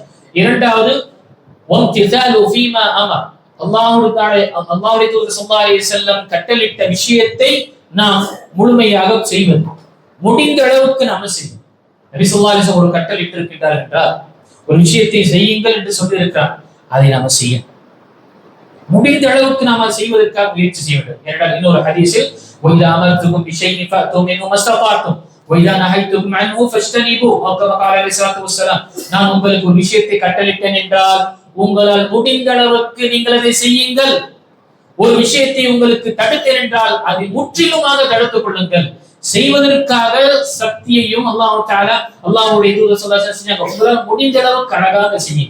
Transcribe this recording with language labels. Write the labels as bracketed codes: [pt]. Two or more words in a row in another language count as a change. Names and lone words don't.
[ta] இரண்டாவது, [ar] والامتثال فيما أمر, [ta] அல்லாஹ்வுடைய தூதர் [ar] صلى الله عليه وسلم [ta] கட்டளையிட்ட விஷயத்தை நாம் முழுமையாக செய்வது, முடிந்த அளவுக்கு நாம செய்வோம். நபி [ar] صلى الله عليه وسلم [ta] ஒரு கட்டளையிட்டு இருக்கின்றார் என்றால், ஒரு விஷயத்தை செய்யுங்கள் என்று சொல்லி இருக்கிறார், அதை நாம செய்ய முடிந்த அளவுக்கு நாம செய்வதற்காக முயற்சி செய்ய வேண்டும். ஏனென்றால் இன்னொரு ஹதீஸில், [ar] وَإِذَا أَمَرْتُكُمْ بِشَيْءٍ فَأْتُوا مِنْهُ مَا اسْتَطَعْتُمْ وَإِذَا نَهَيْتُكُمْ عَنْهُ فَاجْتَنِبُوهُ أَوْ كَمَا قَالَ عَلَيْهِ الصَّلَاةُ وَالسَّلَامُ, [ta] நான் உங்களுக்கு ஒரு விஷயத்தை கட்டளையிட்டேன் என்றால் உங்களால் முடிந்த அளவுக்கு நீங்கள் அதை செய்யுங்கள். ஒரு விஷயத்தை உங்களுக்கு தடுத்தேன் என்றால் அதை முற்றிலுமாக தடுத்துக் கொள்ளுங்கள். செய்வதற்காக சக்தியையும் [ar] الله تعالى [ta] அல்லாஹ்வுடைய தூதர் [ar] صلى الله عليه وسلم [ta] உங்களால் முடிந்த அளவுக்கு அழகாக செய்யுங்க.